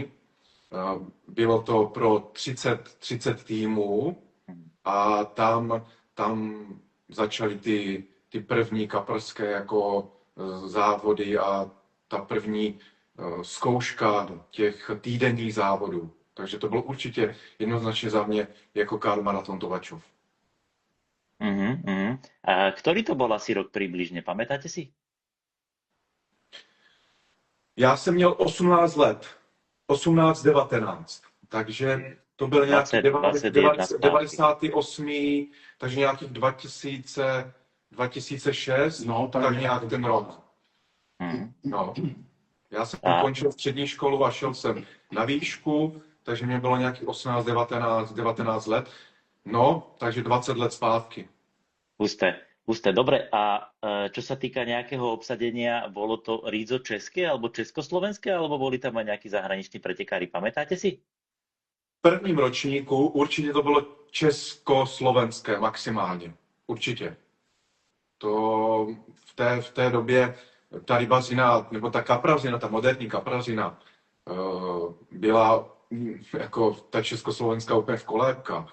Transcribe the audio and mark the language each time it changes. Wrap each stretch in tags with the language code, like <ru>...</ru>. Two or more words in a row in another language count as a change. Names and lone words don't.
<cs>Bylo to pro 30 týmů a tam začaly ty první kaprské jako závody a ta první zkouška těch týdenních závodů. Takže to bylo určitě jednoznačně za mě jako Carb Marathon Tovačov. A ktorý to bol asi rok približne, pamätáte si? Já jsem měl 18 let, 18-19, takže to byl nějaký 98, takže nějakých 2006, No, tak nějak ten rok. No. Já jsem ukončil střední školu a šel jsem na výšku, takže mě bylo nějakých 18, 19 let. No, takže 20 let zpátky. Pusté.</cs> <sk>Dobre, a čo sa týka nejakého obsadenia, bolo to rídzo české alebo československé, alebo boli tam aj nejakí zahraniční pretekári, pamätáte si?</sk> <cs>V prvním ročníku určitě to bylo československé maximálně. Určitě. To v té době ta rybařina, nebo ta kaprazina, ta moderní kaprazina, byla jako ta československá úplně v kolébkách.</cs>